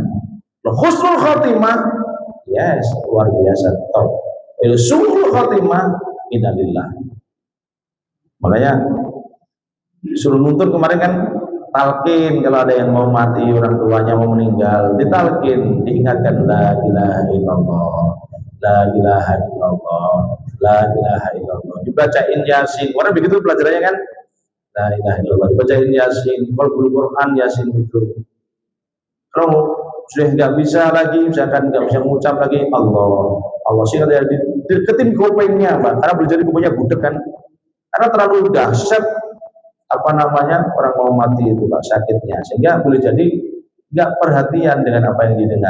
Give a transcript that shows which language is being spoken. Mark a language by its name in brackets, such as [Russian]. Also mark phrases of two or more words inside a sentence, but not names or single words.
[Arabic] حسن الخاتمة, [Indonesian] yes, luar biasa top. [Arabic] سوء الخاتمة، إنا لله. [Indonesian] Makanya disuruh nuntut kemarin kan talqin kalau ada yang mau mati, orang tuanya mau meninggal, ditalqin, diingatkan [Arabic] لا إله إلا الله, لا إله إلا الله, لا إله إلا الله. [Indonesian] Dibacain Yasin. Orang begitu pelajarannya kan? [Arabic] لا إله إلا الله. [Indonesian] Dibacain Yasin, Quran Yasin itu. Kalau sudah nggak bisa lagi, misalkan nggak bisa mengucap lagi Allah sih ada deketin kupingnya, Pak. Karena boleh jadi kupingnya budek kan? Karena terlalu dahsyat apa namanya orang mau mati itu Pak sakitnya, sehingga boleh jadi nggak perhatian dengan apa yang didengar.